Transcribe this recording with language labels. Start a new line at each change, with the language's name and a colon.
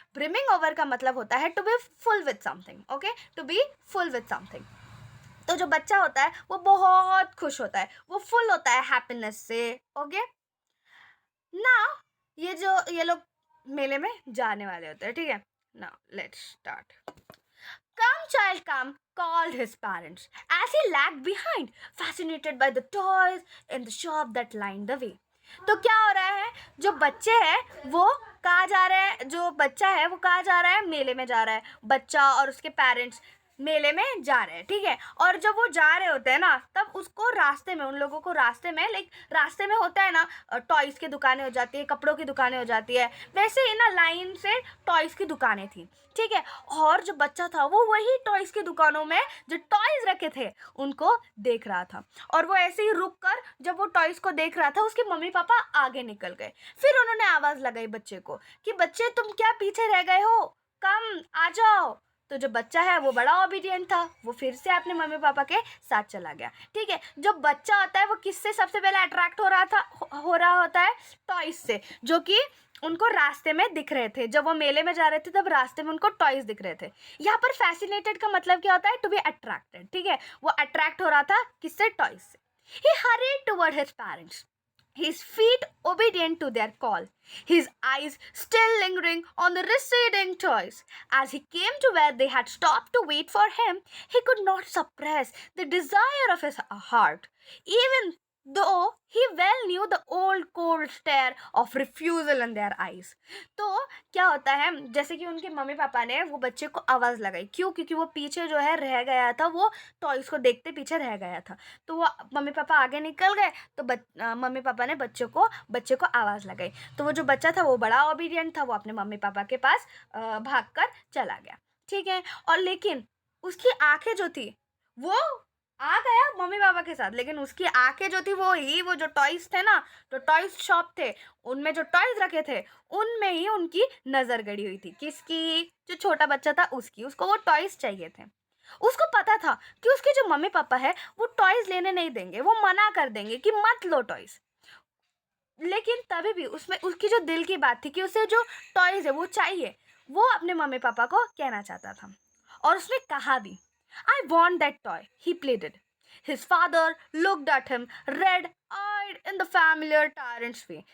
English: brimming over
Hindi: का मतलब होता है
English: To be full with something. Okay, to be full with something.
Hindi: तो जो बच्चा होता है वो बहुत खुश होता है, वो फुल होता है हैप्पीनेस से। ओके, ना ये लोग मेले में जाने वाले होते हैं। ठीक है,
English: Now let's start. Come, child, come, called his parents as he lagged behind, fascinated by the toys in the shop that lined the way.
Hindi: तो क्या हो रहा है, जो बच्चे हैं वो कहाँ जा रहे हैं, जो बच्चा है वो कहाँ जा रहा है, मेले में जा रहा है। बच्चा और उसके पेरेंट्स मेले में जा रहे हैं। ठीक है, और जब वो जा रहे होते हैं ना, तब उसको रास्ते में, उन लोगों को रास्ते में, लाइक रास्ते में होता है ना, टॉयज़ की दुकानें हो जाती है, कपड़ों की दुकानें हो जाती है, वैसे ही ना लाइन से टॉयज़ की दुकानें थी। ठीक है, और जो बच्चा था वो वही टॉयज़ की दुकानों में जो टॉयज़ रखे थे उनको देख रहा था। और वो ऐसे ही रुक कर जब वो टॉयज़ को देख रहा था, उसके मम्मी पापा आगे निकल गए। फिर उन्होंने आवाज़ लगाई बच्चे को कि बच्चे तुम क्या पीछे रह गए हो, कम आ जाओ। तो जो बच्चा है वो बड़ा ओबीडियंट था, वो फिर से अपने मम्मी पापा के साथ चला गया। ठीक है, जो बच्चा होता है वो किससे सबसे पहले अट्रैक्ट हो रहा होता है? टॉयज से, जो कि उनको रास्ते में दिख रहे थे। जब वो मेले में जा रहे थे तब रास्ते में उनको टॉयज दिख रहे थे। यहाँ पर फैसिनेटेड का मतलब क्या होता है?
English: To be attracted.
Hindi: ठीक है, वो अट्रैक्ट हो रहा था किससे? टॉयज से।
English: He hurried toward his parents, his feet obedient to their call, his eyes still lingering on the receding toys. As he came to where they had stopped to wait for him, he could not suppress the desire of his heart, even though he well knew the old cold stare of refusal in their eyes.
Hindi: तो क्या होता है, जैसे कि उनके mummy papa ने वो बच्चे को आवाज़ लगाई। क्यों? क्योंकि वो पीछे जो है रह गया था, वो टॉयज़ को देखते पीछे रह गया था। तो वो मम्मी पापा आगे निकल गए, तो मम्मी पापा ने बच्चे को आवाज़ लगाई। तो वो जो बच्चा था वो बड़ा ओबीडियंट था, वो अपने मम्मी पापा के पास भाग कर चला गया। ठीक है, और लेकिन उसकी आंखें जो थी वो आ गया मम्मी पापा के साथ, लेकिन उसकी आंखें जो थी वो जो टॉयज थे ना, जो टॉयज शॉप थे उनमें जो टॉयज रखे थे उनमें ही उनकी नज़र गड़ी हुई थी। किसकी? जो छोटा बच्चा था उसको वो टॉयज चाहिए थे। उसको पता था कि उसके जो मम्मी पापा है वो टॉयज लेने नहीं देंगे, वो मना कर देंगे कि मत लो टॉयज। लेकिन तभी भी उसमें उसकी जो दिल की बात थी कि उसे जो टॉयज है वो चाहिए, वो अपने मम्मी पापा को कहना चाहता था। और उसने कहा भी,
English: I want that toy, he pleaded. His father looked at him, red-eyed in the familiar tyrant's way.